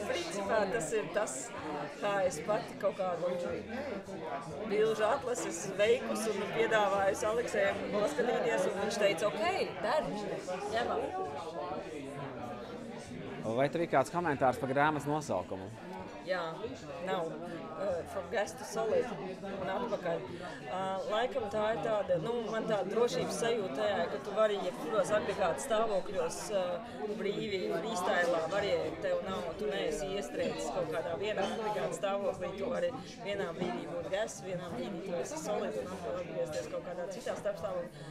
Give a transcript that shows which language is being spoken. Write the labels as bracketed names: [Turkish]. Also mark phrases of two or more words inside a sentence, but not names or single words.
[Latvian] Principā tas ir tas, kā es pati kaut kādu bilžu atlases veikus un piedāvājusi Aleksejam paskatīties, un viņš teica, ok, ņemam. Vai tev ir kāds komentārs par grāmatas nosaukumu? Jā, nav. [English] From gas to solid [Latvian] un atpakaļ. Laikam tā ir tāda, man tāda drošības sajūta tajā, ka tu vari jebkuros agregāta stāvokļos brīvi, freestylā variēt, tev nav, tu neesi iestrēdzis kaut kādā vienā agregāta stāvoklī, tu vari vienā brīdī būt gas, vienā brīdī tu esi solid un atgriezties kaut kādā citā starpstāvoklī.